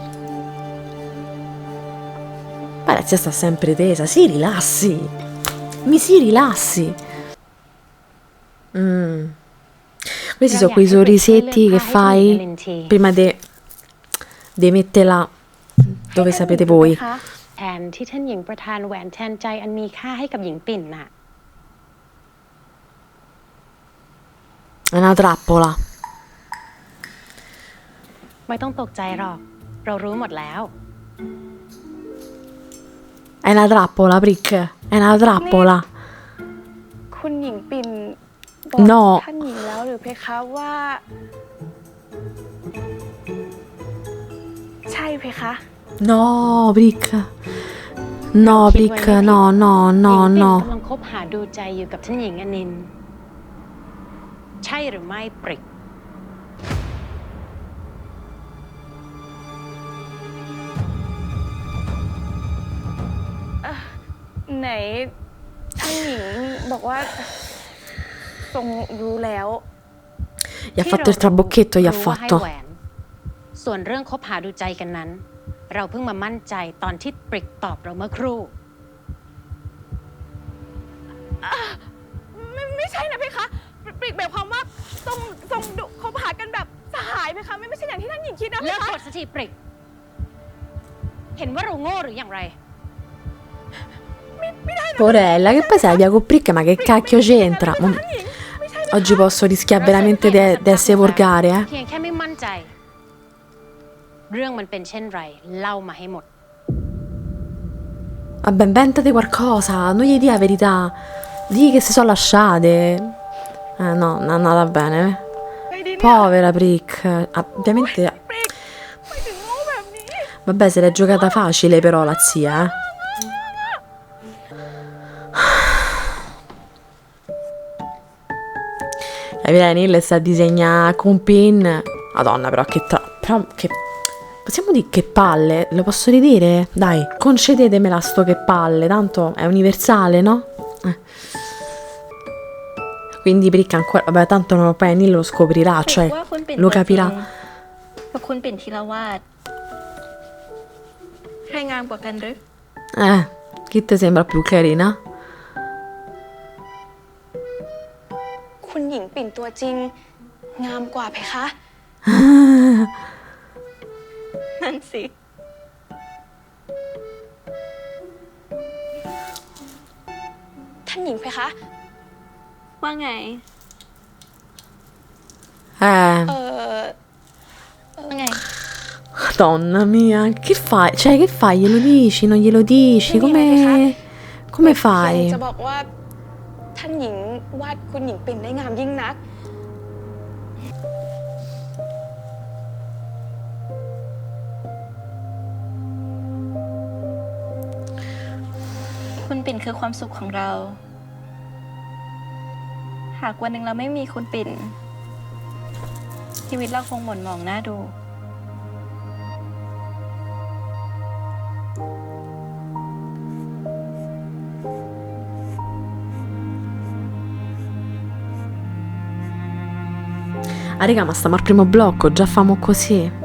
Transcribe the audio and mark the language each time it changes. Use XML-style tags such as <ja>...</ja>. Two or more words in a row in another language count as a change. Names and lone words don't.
<it>Ma la zia sta sempre tesa, si rilassi, mi si rilassi. Questi sono quei sorrisetti che fai prima di metterla dove sapete voi.</it> <th>แทนที่ท่านหญิงประทานแหวนแทนใจอันมีค่าให้กับหญิงปิ่นน่ะ</th> <it>È una trappola.</it> <th>ไม่ต้องตกใจหรอกเรารู้หมดแล้ว</th> <it>È una trappola, Brick. È una trappola.</it> <th>คุณหญิงปิ่นบอก</th> <it>No</it> <th>ท่านหญิงแล้วหรือเพคะว่า ใช่เพคะ</th> <it>No, Brick. No, Brick, no, no,</it> <th>หญิ</th> <it>no,</it> <th>งปิ่น</th> <it>no.</it> <th>กำลังคบหาดูใจอยู่กับท่านหญิงอนินท์ใช่หรือไม่ปริก ไหนท่านหญิงบอกว่าทรงรู้แล้ว</th> <it>Gli ha fatto il trabocchetto, gli ha</it> <th>รู้ว่าให้</th> <it>fatto.</it> <th>แหวน ส่วนเรื่องคบหาดูใจกันนั้น เราเพิ่งมามั่นใจตอนที่ปริกตอบเราเมื่อครู่ ไม่ใช่นะเพคะปริกหมายความว่าทรงดุคบหากันแบบสหายไหมคะไม่ใช่อย่างที่ท่านหญิงคิดนะเพ เลิก คะ กดสติปริกเห็นว่าเราโง่หรืออย่างไร</th> <it>Porella, che poi se la via con Prick, ma che cacchio c'entra? Oggi posso rischiare veramente di essere volgare,</it> <th>เพียงแค่ไม่มั่นใจ เรื่องมันเป็นเช่นไรเล่ามาให้หมด</th> <it>Vabbè, inventate qualcosa, non gli dia la verità. Dì che si sono lasciate. No, non è andata bene.</it> <th>ไงดีเนี่ย</th> <it>Povera Prick. Ovviamente.</it> <th>ปริกไม่ถึงโง่แบบนี้</th> <it>Vabbè, se l'è giocata facile però la zia, eh. La Virenille sta a disegnare con pin. Madonna, però però che. Possiamo dire che palle? Lo posso ridire? Dai, concedetemela sto che palle, tanto è universale, no? Quindi Prick ancora. Vabbè, tanto non poi Neil lo scoprirà, cioè</it> <th>ว่าคุณปิ่น</th> <it>lo capirà.</it> <th>กับคุณปิ่นธีรวาสใครงามกว่ากันหรือ</th> <it>Chi ti sembra più carina?</it> <th>คุณหญิงปิ่นตัวจริง งามกว่าเพคะ นั่นสิ ท่านหญิงเพคะ ว่าไง ว่าไง</th> <it>Madonna mia, che fai? Cioè, che fai? Glielo dici? Non glielo dici? Come</it> <th>เพียง</th> <it>fai?</it> <th>จะบอกว่า ท่านหญิงวาดคุณหญิงปิ่นได้งามยิ่งนัก คุณปิ่นคือความสุขของเรา หากวันหนึ่งเราไม่มีคุณปิ่น ชีวิตเราคงหม่นหมองน่าดู</th> <it>Ah, raga, ma stiamo al primo blocco, già famo così.</it>